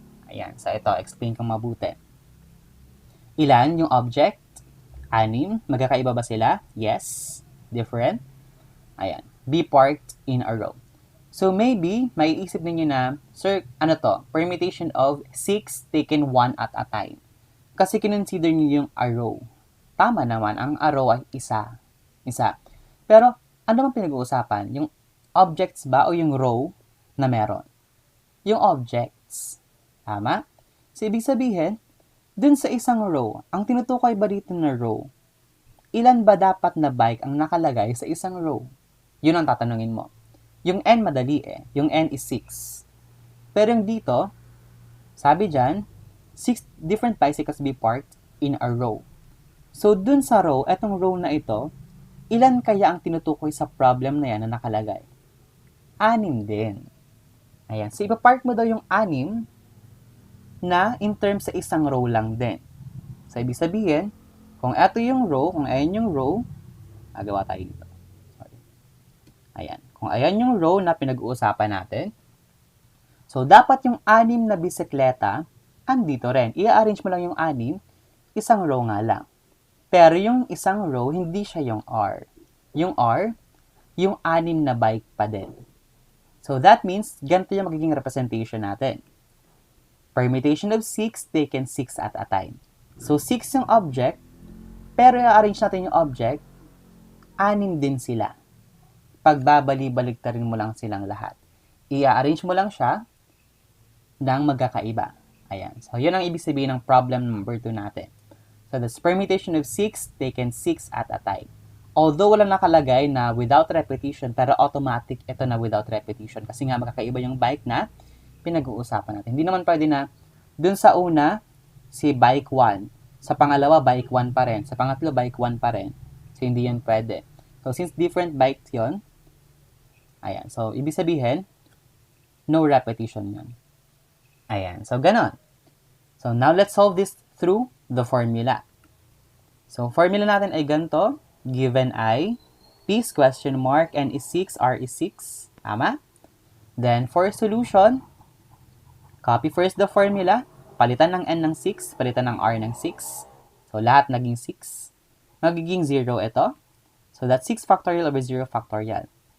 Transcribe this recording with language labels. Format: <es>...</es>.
<tl>Ayan. So, ito, explain kong mabuti. Ilan yung object? 6. Magkakaiba ba sila? Yes. Different? Ayan.</tl> <en>Be parked in a row. So, maybe,</en> <tl>maiisip ninyo na,</tl> <en>sir, ano to? Permutation of 6 taken 1 at a time.</en> <tl>Kasi kinonsider niyo yung a row. Tama naman, ang a row ay isa. Pero, ano bang pinag-uusapan? Yung objects ba o yung row na meron? Yung objects. Tama? So, ibig sabihin, dun sa isang row, ang tinutukoy ba dito na row, ilan ba dapat na bike ang nakalagay sa isang row? Yun ang tatanungin mo. Yung N madali eh. Yung N is 6. Pero yung dito, sabi dyan,</tl> <en>6 different bicycles be parked in a row.</en> <tl>So, dun sa row, etong row na ito, ilan kaya ang tinutukoy sa problem na yan na nakalagay? 6 din. Ayan. So, ipapark mo daw yung 6 na in terms sa isang row lang din. So, ibig sabihin, kung ito yung row, kung ayan yung row, agawa tayo dito. Sorry. Ayan. Kung ayan yung row na pinag-uusapan natin, so, dapat yung 6 na bisikleta, andito rin. I-arrange mo lang yung 6, isang row nga lang. Pero yung isang row, hindi siya yung R. Yung R, yung 6 na bike pa din.</tl> <en>So, that means,</en> <tl>ganito yung magiging</tl> <en>representation natin. Permutation of 6 taken 6 at a time.</en> <tl>So, 6 yung object, pero i-arrange natin yung object, 6 din sila. Pagbabali-baligtarin mo lang silang lahat. I-arrange mo lang siya ng magkakaiba. Ayan. So, yun ang ibig sabihin ng problem number 2 natin.</tl> <en>So, that's permutation of 6 taken 6 at a time.</en> <tl>Although walang nakalagay na without repetition, pero automatic ito na without repetition. Kasi nga magkakaiba yung bike na pinag-uusapan natin. Hindi naman pwede na dun sa una, si bike 1. Sa pangalawa, bike 1 pa rin. Sa pangatlo, bike 1 pa rin. So, hindi yan pwede. So, since different bikes yon, Ayan. So, ibig sabihin, no repetition yun. Ayan. So, ganon.</tl> <en>So, now let's solve this through the formula.</en> <tl>So, formula natin ay ganito.</tl> <en>Given I, P is question mark, N is 6, R is 6. Tama? Then, for solution, copy first the formula.</en> <tl>Palitan ng N ng 6, palitan ng R ng 6. So, lahat naging 6. Magiging 0 ito.</tl> <en>So, that's 6 factorial over 0 factorial.</en>